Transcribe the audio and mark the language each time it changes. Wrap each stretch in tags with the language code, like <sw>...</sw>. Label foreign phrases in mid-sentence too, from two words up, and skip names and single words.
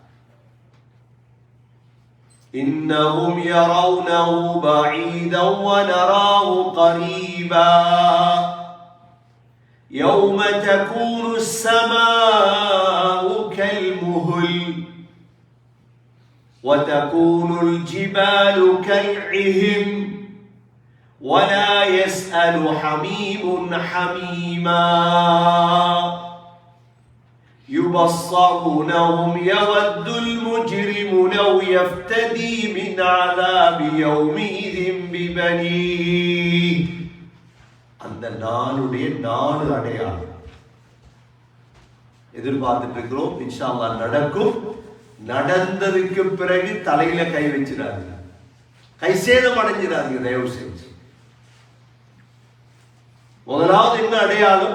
<ar>إنهم يرونه بعيدا ونراه قريبا يوم تكون السماء كالمهل وتكون الجبال كالعهن ولا يسأل حميم حميما يبصرونهم يود المجرم لو يفتدي من عذاب يومئذ ببنيه.</ar> <ta>அந்த நாளுடைய 4 அடையாளம் எதிர்பார்த்துட்டு இருக்கிறோம்.</ta> <ar>إن شاء الله</ar> <ta>நடக்கும். நடந்ததுக்கு பிறகு தலையில கை வச்சிடாதீங்க, கை சேதம் அடைஞ்சிடாதீங்க தயவு செஞ்சு. முதலாவது என்ன அடையாளம்?</ta>